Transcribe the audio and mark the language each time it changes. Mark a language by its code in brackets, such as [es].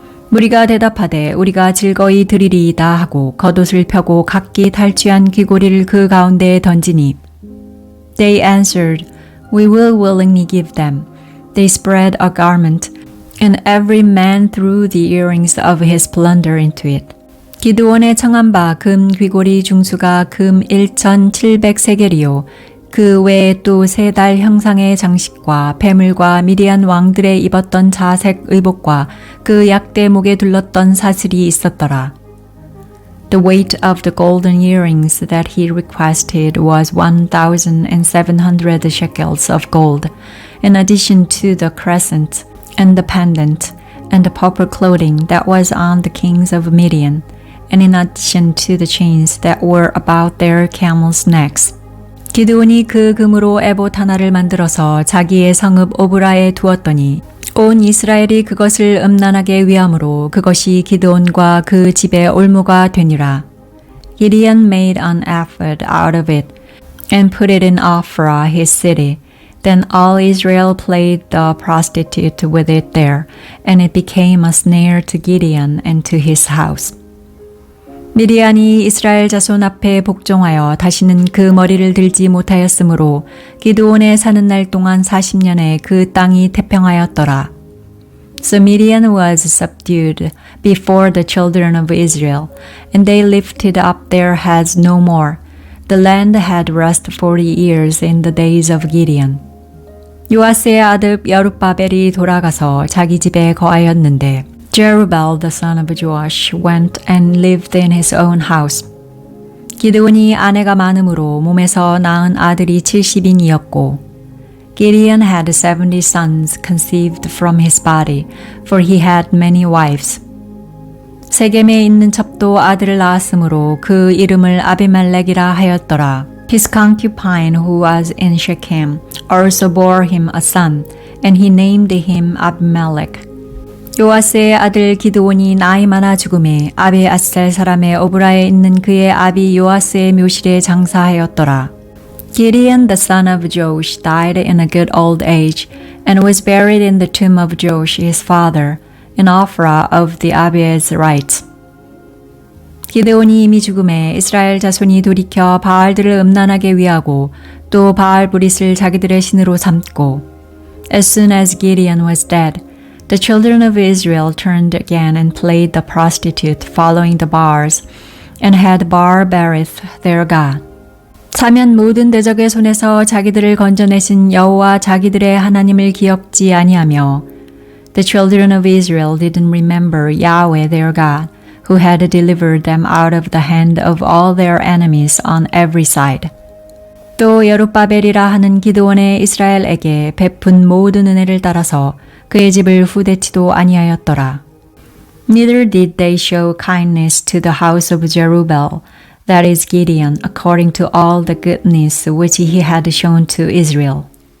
[ko] 무리가 대답하되 우리가 즐거이 드리리이다 하고 겉옷을 펴고 각기 탈취한 귀고리를 그 가운데에 던지니 [en] They answered, We will willingly give them. They spread a garment, and every man threw the earrings of his plunder into it. [ko] 기드온의 청한 바 금 귀고리 중수가 금 1,700세겔이요 그 외에 또 세 달 형상의 장식과 배물과 미디안 왕들의 입었던 자색 의복과 그 약대 목에 둘렀던 사슬이 있었더라. [en] The weight of the golden earrings that he requested was 1,700 shekels of gold, in addition to the crescent and the pendant and the purple clothing that was on the kings of Midian, and in addition to the chains that were about their camels' necks. [ko] 기드온이 그 금으로 에봇 하나를 만들어서 자기의 성읍 오브라에 두었더니 온 이스라엘이 그것을 음란하게 위함으로 그것이 기드온과 그 집의 올무가 되니라. [en] Gideon made an ephod out of it and put it in Ophrah his city. Then all Israel played the prostitute with it there, and it became a snare to Gideon and to his house. [ko] 미디안이 이스라엘 자손 앞에 복종하여 다시는 그 머리를 들지 못하였으므로 기드온의 사는 날 동안 40년에 그 땅이 태평하였더라. [en] So Midian was subdued before the children of Israel, and they lifted up their heads no more. The land had rest 40 years in the days of Gideon. [ko] 요아스의 아들 여룹바벨이 돌아가서 자기 집에 거하였는데 [en] Jerubbaal the son of Joash went and lived in his own house. [ko] 기드온이 아내가 많음으로 몸에서 낳은 아들이 70인이었고 [en] Gideon had 70 sons conceived from his body, for he had many wives. [ko] 세겜에 있는 첩도 아들을 낳았으므로 그 이름을 아비멜렉이라 하였더라. [en] His concubine who was in Shechem also bore him a son, and he named him Abimelech. [ko] 요아스의 아들 기드온이 나이 많아 죽음에 아비앗셀 사람의 오브라에 있는 그의 아비 요아스의 묘실에 장사하였더라. [en] Gideon the son of Joash died in a good old age, and was buried in the tomb of Joash his father, in Ophrah of the Abiezrites. [ko] 기드온이 이미 죽음에 이스라엘 자손이 돌이켜 바알들을 음란하게 위하고 또 바알 브릿을 자기들의 신으로 삼고 [en] As soon as Gideon was dead, the children of Israel turned again and played the prostitute following the Baals and had Baal-berith their god. [ko] 사면 모든 대적의 손에서 자기들을 건져내신 여호와 자기들의 하나님을 기억지 아니하며 [en] The children of Israel didn't remember Yahweh their God, who had delivered them out of the hand of all their enemies on every side. [ko] 또 여룹바벨이라 하는 기드온의 이스라엘에게 베푼 모든 은혜를 따라서 그의 집을 후대치도 아니하였더라. [en] Neither did they show kindness to the house of Jerubbaal, that is Gideon, according to all the goodness which he had shown to Israel.